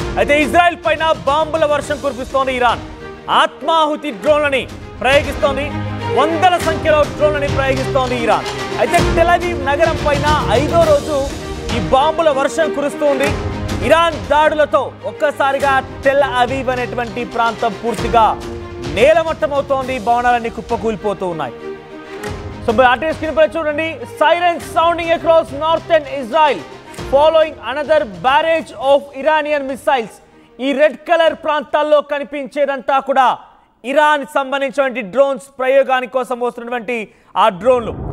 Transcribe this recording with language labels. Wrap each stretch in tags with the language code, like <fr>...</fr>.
<te>అయితే ఇజ్రాయెల్ పైన బాంబుల వర్షం కురిపిస్తోంది ఇరాన్. ఆత్మాహుతి డ్రోన్లని ప్రయోగిస్తోంది, వందల సంఖ్యలో డ్రోన్లని ప్రయోగిస్తోంది ఇరాన్. అయితే టెల్ అవీవ్ నగరం పైన 5వ రోజు ఈ బాంబుల వర్షం కురుస్తుంది. ఇరాన్ దాడులతో ఒక్కసారిగా టెల్ అవీవ్ అనేటువంటి ప్రాంతం పూర్తిగా నేలమట్టమవుతోంది, భవనాలన్నీ కుప్పకూలిపోతూ ఉన్నాయి.</te> <en>So</en> <te>artist screen pay chudandi,</te> <en>sirens sounding across northern Israel following another barrage of Iranian missiles.</en> <te>ఈ రెడ్ కలర్ ప్రాంతాల్లో కనిపించేదంతా కూడా ఇరాన్ సంబంధించినటువంటి డ్రోన్స్ ప్రయోగాని కోసం వస్తున్నటువంటి ఆ డ్రోన్లు.</te>